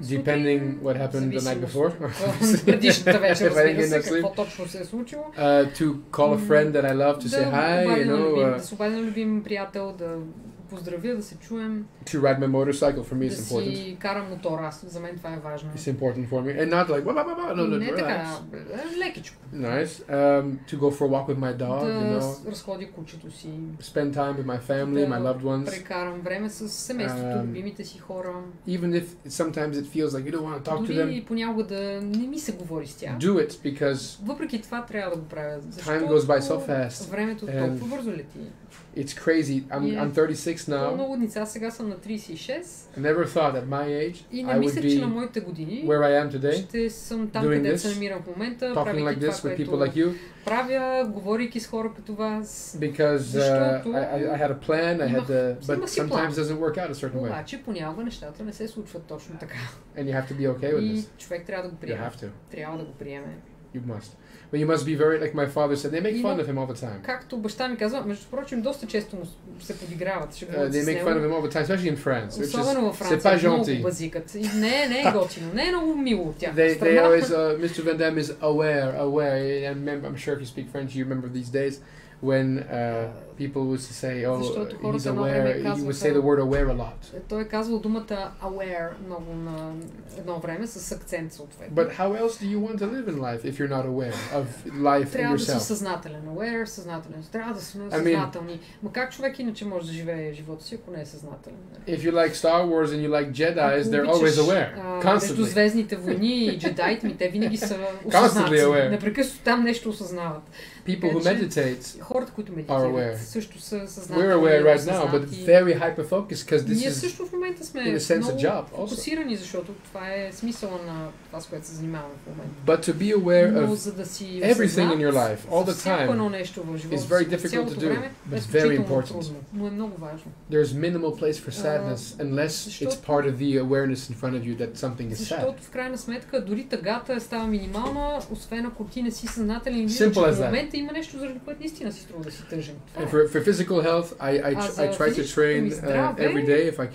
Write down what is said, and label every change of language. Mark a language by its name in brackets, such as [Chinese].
[English] Depending what happened the night before. [Bulgarian] Предишната вечер, разбира се, какво точно се е случило. [English] To call a friend that I love to say hi, you know. [Bulgarian] Да се обадя на любим приятел, да поздравя, да се чуем. [English] To ride my motorcycle for me is important. [Bulgarian] Да си карам мотора, за мен това е важно. [English] It's important for me, and not like no, [Bulgarian] не така, лекичко. [English] Nice. To go for a walk with my dog, you know. [Bulgarian] Да разходя кучето си. [English] Spend time with my family, my loved ones. [Bulgarian] Прекарам време с семейството, любимите си хора. [English] Even if sometimes it feels like you don't want to talk to them. [Bulgarian] Дори понякога да не ми се говори с тях. [English] Do it, because [Bulgarian] въпреки това трябва да го правя, [English] time goes by so fast. [Bulgarian] Времето толкова бързо лети. [English] It's crazy. I'm 36 now. [Bulgarian] Много деца, сега съм на 36. [English] I never thought at my age I would be where I am today, [Bulgarian] ще съм там, където се намирам в момента, [English] talking like this with people like you. [Bulgarian] Правя, говорейки с хора като вас. [English] Because I had a plan, but sometimes it doesn't work out a certain way. [Bulgarian] Обаче понякога нещата не се случват точно така. [English] And you have to be okay with this. [Bulgarian] И човек трябва да го приеме. [English] You have to. [Bulgarian] Трябва да го приеме. [English] You must. But you must be very, like my father said, they make fun of him all the time. [Bulgarian] Както баща ми казва, между прочим, доста често му се подиграват. [English] They make fun of him all the time, especially in France. [Bulgarian] Особено във Франция, много базикат. Не е готино, не е много мило от тях. [English] They always, Mr. Van Dam is aware, and I'm sure if you speak French, you remember these days, when people would say, oh, he's aware, he would say the word aware a lot. [Bulgarian] Той е казвал думата aware много на едно време с акцент съответно. [English] But how else do you want to live in life if you're not aware of life and yourself? [Bulgarian] Трябва да си съзнателен. Aware, съзнателен. Трябва да сме съзнателни. Но как човек иначе може да живее живота си, ако не е съзнателен? [English] If you like Star Wars and you like Jedis, they're always aware. Constantly. [Bulgarian] Между звездните войни и джедаите, те винаги са осъзнати. Непрекъснато там нещо осъзнават. [English] People who meditate [Bulgarian] хората, които медитират, също са съзнателни. [English] We're aware right now, but very hyper-focused, because this [Bulgarian] Ние също в момента сме много фокусирани, защото това е смисъла на това, с което се занимаваме в момента. [English] But to be aware of everything in your life, all the time, is very difficult to do, but it's very important. [Bulgarian] Но е много важно. [English] There's minimal place for sadness unless it's part of the awareness in front of you that something is sad. [Bulgarian] Защото в крайна сметка дори тъгата става минимална, освен ако ти не си съзнателен и виждаш, че в момента има нещо, заради което наистина си струва да си тъжен. [English] For physical health, I try to train every day if I can.